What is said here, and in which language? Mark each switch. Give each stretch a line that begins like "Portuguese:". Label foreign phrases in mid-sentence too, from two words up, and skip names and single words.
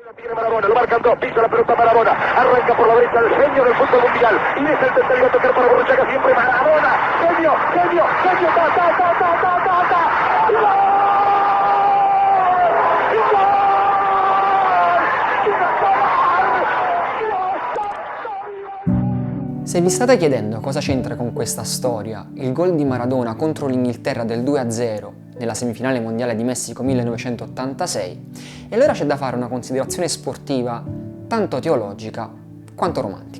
Spanish: Viene Maradona, lo marcan dos, pisa la pelota Maradona, arranca por la derecha el genio del fútbol mundial, y es el tercero a tocar para Borruchaga, siempre Maradona, genio, ¡gol!
Italian: Se vi state chiedendo cosa c'entra con questa storia il gol di Maradona contro l'Inghilterra del 2-0 nella semifinale mondiale di Messico 1986, e allora c'è da fare una considerazione sportiva tanto teologica quanto romantica.